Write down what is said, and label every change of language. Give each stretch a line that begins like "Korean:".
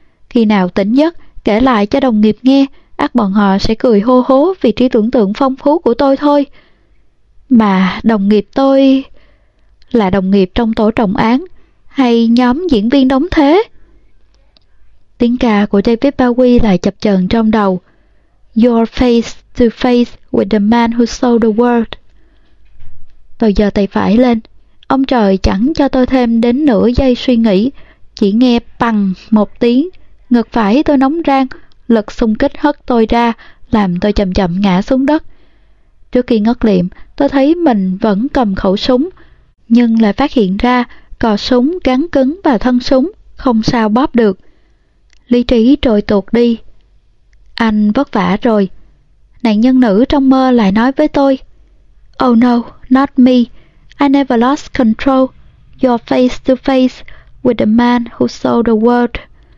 Vietnamese: Khi nào tỉnh giấc, kể lại cho đồng nghiệp nghe, ắt bọn họ sẽ cười hô hố vì trí tưởng tượng phong phú của tôi thôi. Mà đồng nghiệp tôi là đồng nghiệp trong tổ trọng án hay nhóm diễn viên đóng thế? Tiếng ca của David Bowie lại chập chờn trong đầu.
English: Your face to face with the man who sold the world.
Vietnamese: Tôi giơ tay phải lên. Ông trời chẳng cho tôi thêm đến nửa giây suy nghĩ, Chỉ nghe bằng một tiếng, ngực phải tôi nóng ran, lực xung kích hất tôi ra, làm tôi chậm chậm ngã xuống đất. Trước khi ngất liệm, tôi thấy mình vẫn cầm khẩu súng, nhưng lại phát hiện ra cò súng gắn cứng vào thân súng, không sao bóp được. Lý trí trôi tuột đi. Anh vất vả rồi. Nạn nhân nữ trong mơ lại nói với tôi.
English: Oh no, not me. I never lost control. You're face to face with the man who sold the world.